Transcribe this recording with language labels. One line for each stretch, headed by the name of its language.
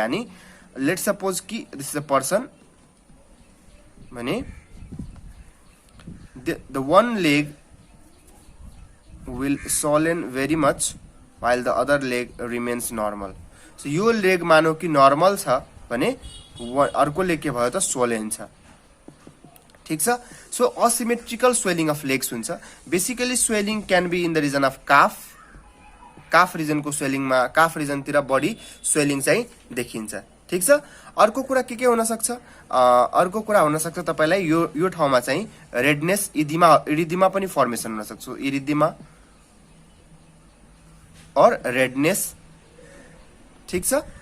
English: यानी let's suppose कि this is a person भने the one leg will swollen very much while the other leg remains normal.
Nepali: So यो leg मानौ कि normal छ भने अर्को leg के भयो त swollen छ. ठीक छ.
English: So asymmetrical swelling of legs हुन्छ. Basically swelling can be in the region of calf region को swelling मा calf region
Nepali: तिर body swelling चाहिँ देखिन्छ. ठीक छ. अर्को कुरा के हुन सक्छ, अर्को कुरा हुन सक्छ तपाईलाई यो ठाउँमा चाहिँ रेडनेस इरिदिमा पनि फर्मेसन हुन सक्छ. इरिदिमा और रेडनेस. ठीक छ.